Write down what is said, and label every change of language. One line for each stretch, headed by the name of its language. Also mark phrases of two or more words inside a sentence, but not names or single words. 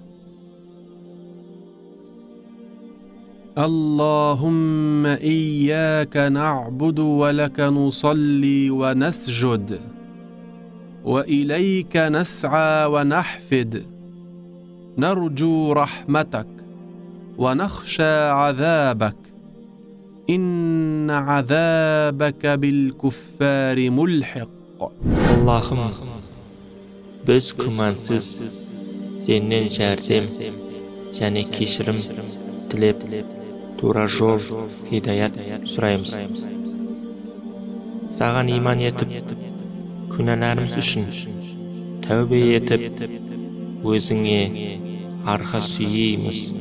Arabic: اللهم إياك نعبد ولك نصلي ونسجد وإليك نسعى ونحفد، نرجو رحمتك ونخشى عذابك، إن عذابك بالكفار ملحق.
Kazakh: Allah'ım, biz kümansız senden jardam және кешірім тілеп, тура жол, хидаят сұраймыз. Саған иман етіп, күнәларымыз үшін тәубе етіп, өзіңе арқа сүйейміз.